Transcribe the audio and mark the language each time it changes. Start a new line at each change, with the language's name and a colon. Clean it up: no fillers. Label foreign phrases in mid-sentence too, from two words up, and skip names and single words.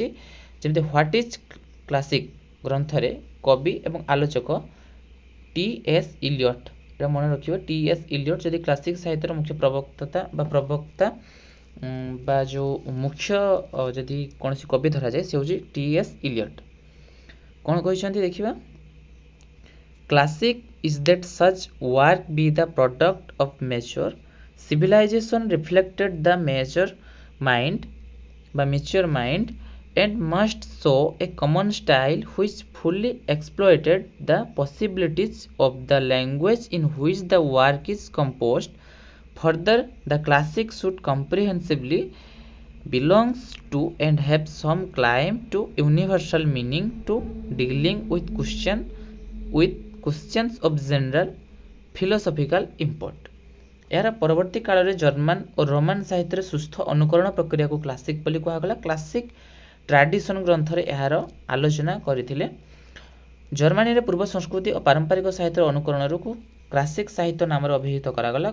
Odia: ଯେମିତି ହ୍ୱାଟ୍ ଇଜ୍ କ୍ଲାସିକ୍ ଗ୍ରନ୍ଥରେ କବି ଏବଂ ଆଲୋଚକ ଟି.ଏସ୍. ଇଲିୟଟ୍, ଏଇଟା ମନେ ରଖିବ, ଟି.ଏସ୍. ଇଲିୟଟ୍ ଯଦି କ୍ଲାସିକ୍ ସାହିତ୍ୟର ମୁଖ୍ୟ ପ୍ରବକ୍ତା ବା ଯେଉଁ ମୁଖ୍ୟ ଯଦି କୌଣସି କବି ଧରାଯାଏ, ସେ ହେଉଛି ଟି.ଏସ୍. ଇଲିୟଟ୍। କ'ଣ କହିଛନ୍ତି ଦେଖିବା।
English: କ୍ଲାସିକ୍ is that such work be the product of mature civilization reflected the mature mind and must show a common style which fully exploited the possibilities of the language in which the work is composed. Further, the classic should comprehensively belongs to and have some claim to universal meaning to dealing with questions of general philosophical import.
Odia: ଏହାର ପରବର୍ତ୍ତୀ କାଳରେ ଜର୍ମାନ ଓ ରୋମାନ ସାହିତ୍ୟରେ ସୁସ୍ଥ ଅନୁକରଣ ପ୍ରକ୍ରିୟାକୁ କ୍ଲାସିକ୍ ବୋଲି କୁହାଗଲା। କ୍ଲାସିକ୍ ଟ୍ରାଡିସନ୍ ଗ୍ରନ୍ଥରେ ଏହାର ଆଲୋଚନା କରିଥିଲେ। ଜର୍ମାନୀରେ ପୂର୍ବ ସଂସ୍କୃତି ଓ ପାରମ୍ପରିକ ସାହିତ୍ୟର ଅନୁକରଣକୁ କ୍ଲାସିକ୍ ସାହିତ୍ୟ ନାମରେ ଅଭିହିତ କରାଗଲା।